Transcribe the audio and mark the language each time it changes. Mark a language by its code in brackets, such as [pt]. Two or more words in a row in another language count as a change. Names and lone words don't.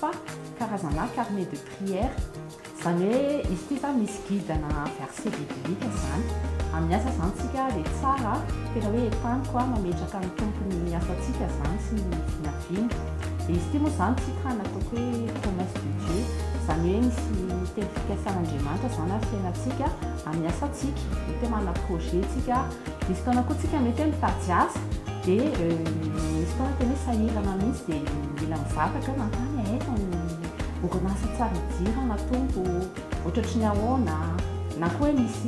[mg] fa karazana [fr] carnet de prière [mg] zany hoe izy ty zany misy guidena [fr] verset biblique [mg] zany amin'ny asa zany tsika dia tsara tena hoe etaniko a mametraka ny tompony asantsika zany sy ny vinavina dia izy ty moa zany titre nataoko hoe [fr] promesse de Dieu [mg] zany hoe misy teny fikasan'Andriamanitra zany a fiainantsika amin'ny asantsika mety hoe manana projet tsika misy fotoana koa tsika mety hoe mitady asa dia misy fotoana tena hoe sahirana mihitsy dia mila mivavaka mantany eto orinasa tsara idira na tompo ohatratra ny ahoana na koa hoe